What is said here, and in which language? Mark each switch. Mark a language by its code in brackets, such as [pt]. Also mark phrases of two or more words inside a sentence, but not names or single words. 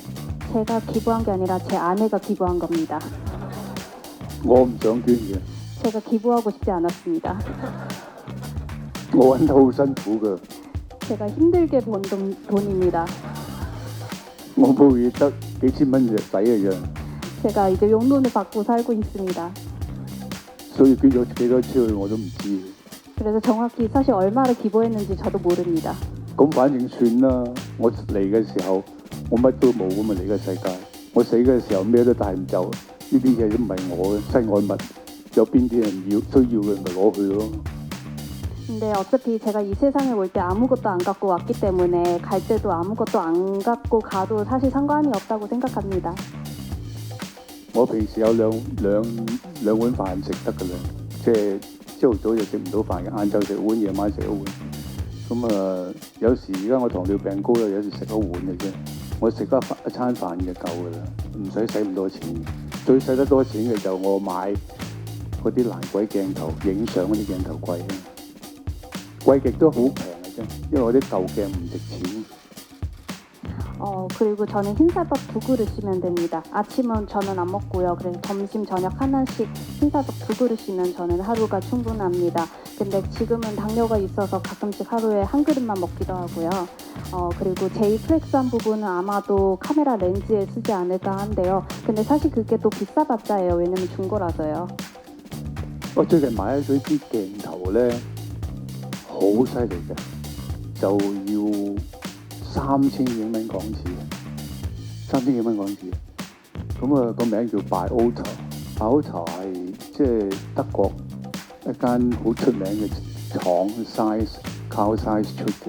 [ko] 제가 기부한 게 아니라 제 아내가 기부한 겁니다. [yue] 我唔想捐嘅， [ko] 제가 기부하고 싶지 않았습니다. [yue] 我揾得好辛苦㗎， [ko] 제가 힘들게 번 돈입니다. [yue] 我每個月得幾千蚊就使嘅啫， [ko] 제가 이제 용돈을 받고 살고 있습니다. [yue] 所以捐咗幾多出去我都唔知。 [ko] 그래서 정확히 사실 얼마를 기부했는지 저도 모릅니다. [yue] 咁反正算啦，我嚟嘅時候我乜都冇咁嘛，嚟嘅世界，我死嘅時候咩都帶唔走，呢啲嘢都唔係我嘅身外物，有邊啲人需要嘅咪攞去咯。 [ko] 근데 어차피 제가 이 세상에 올 때 아무것도 안 갖고 왔기 때문에 갈 때도 아무것도 안 갖고 가도 사실 상관이 없다고 생각합니다. [yue] 我平時有兩碗飯食得㗎啦，即係朝頭早就食唔到飯嘅，晏晝食碗，夜晚食一碗。咁有時而家我糖尿病高啦，有時食一碗嘅啫。我食一餐飯就夠㗎啦，唔使使咁多錢。最使得多錢嘅就我買嗰啲爛鬼鏡頭，影相嗰啲鏡頭貴啊，貴極都好平嘅啫，因為我啲舊鏡唔值錢。 [ko] 그리고 저는 흰쌀밥 2그릇이면 됩니다. 아침은 저는 안 먹고요. 그래서 점심, 저녁 하나씩 흰쌀밥 2그릇이면 저는 하루가 충분합니다. 근데 지금은 당뇨가 있어서 가끔씩 하루에 한 그릇만 먹기도 하고요. 그리고 제일 플렉스한 부분은 아마도 카메라 렌즈에 쓰지 않을까 한데요. 근데 사실 그게 또 비싸봤자예요. 왜냐면 중고라서요. [yue] 我最近買咗支鏡頭咧，好犀利嘅，就要3000幾蚊港紙，3000幾蚊港紙。咁個名叫 Biota，Biota 係即係德國一間好出名嘅廠 Carl Zeiss 出嘅。